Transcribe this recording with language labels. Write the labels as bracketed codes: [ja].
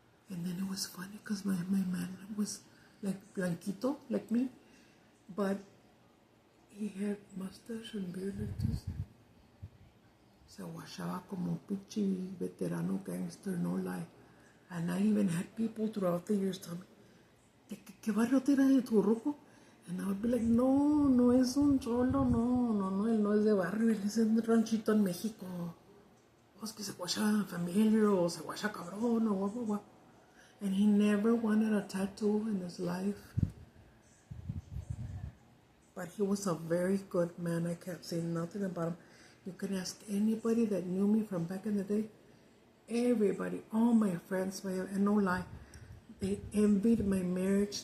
[en] And then it was funny because my man was like blanquito, like me, but he had mustache and beard like this. [es] Se guachaba como pinche veterano gangster, [en] no lie. And I even had people throughout the years tell me, [es] ¿qué barrio te eras de tu ruco? [en] And I would be like, [es] no es un cholo, no, él no es de barrio, él es de un ranchito en México. O es que se guacha familiar, o se guacha cabrón, o blah. [en] And he never wanted a tattoo in his life. But he was a very good man. I can't say nothing about him. You can ask anybody that knew me from back in the day. Everybody, all my friends, and no lie, they envied my marriage.